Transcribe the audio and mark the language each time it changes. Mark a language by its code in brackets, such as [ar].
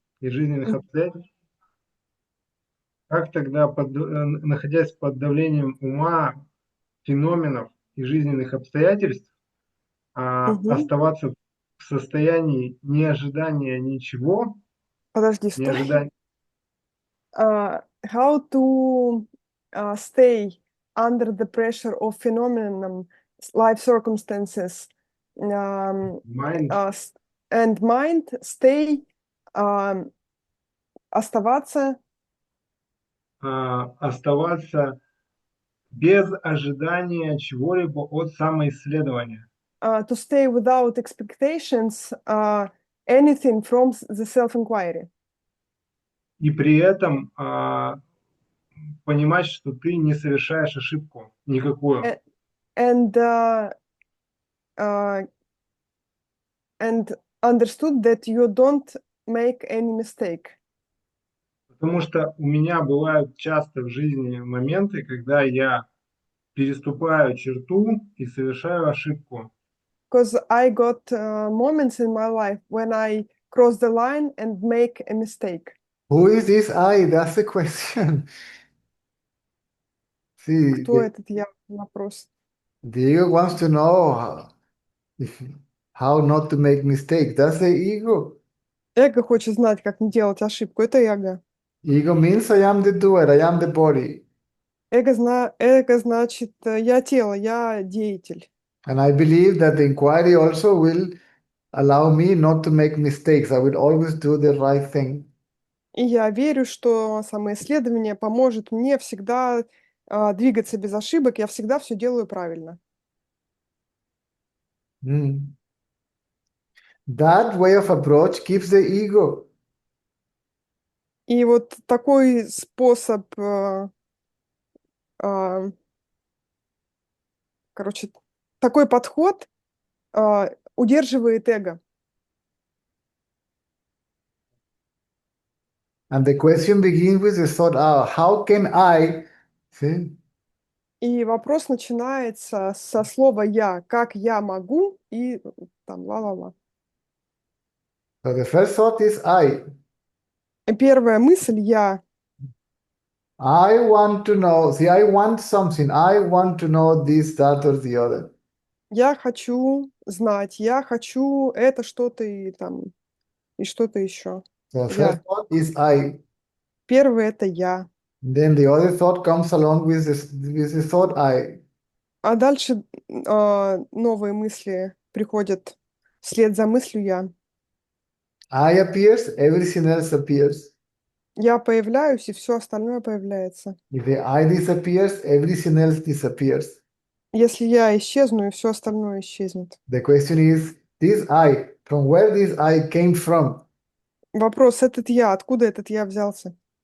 [ru] и жизненных обстоятельств, как тогда, находясь под давлением ума, феноменов и жизненных обстоятельств, Мгм. оставаться в состоянии неожидания ничего, Подожди, стой. неожидания. [en] How to stay under the pressure of phenomenon, life circumstances, um, Mind, uh, s- and mind stay, um, [ru] оставаться, оставаться без ожидания чего-либо от самоисследования. [en] to stay without expectations, anything from the self-inquiry. [ru] И при этом понимать, что ты не совершаешь ошибку никакую. [en] A- And uh, and understood that you don't make any mistake. [ru] Потому что у меня бывают часто в жизни моменты, когда я переступаю черту и совершаю ошибку. [en] Because I got moments in my life when I cross the line and make a mistake. Who is this I? That's the question. See, [ru] Кто этот я? Вопрос. [en] Diego wants to know how not to make mistakes. That's the ego. [ru] Эго хочет знать, как не делать ошибку. Это эго. [en] Ego means I am the doer, I am the body. [ru] Эго значит, я тело, я деятель. [en] And I believe that the inquiry also will allow me not to make mistakes. I will always do the right thing. [ru] И я верю, что самоисследование поможет мне всегда двигаться без ошибок. Я всегда все делаю правильно. Mm. [en] That way of approach keeps the ego. [ru] И вот такой способ, короче, такой подход удерживает эго. [en] And the question begins with the thought, how can I? See? [ru] И вопрос начинается со слова «я», как я могу, и там ла-ла-ла. [en] So the first thought is I. [ru] И первая мысль «я». [en] I want to know. See, I want something. I want to know this, that, or the other. [ru] Я хочу знать, я хочу это что-то и там, и что-то еще. [en] So the first [ru] Я. [en] thought is I. [ru] Первый — это я. [en] Then the other thought comes along with this thought I. [ru] А дальше новые мысли приходят вслед за мыслью «я». [en] I appears, everything else appears. [ru] Я появляюсь, и все остальное появляется. [en] If the I disappears, everything else disappears. [ru] Если я исчезну, и все остальное исчезнет. [en] The question is, this I, from where this I came from? [ru] Вопрос: этот я, откуда этот я взялся?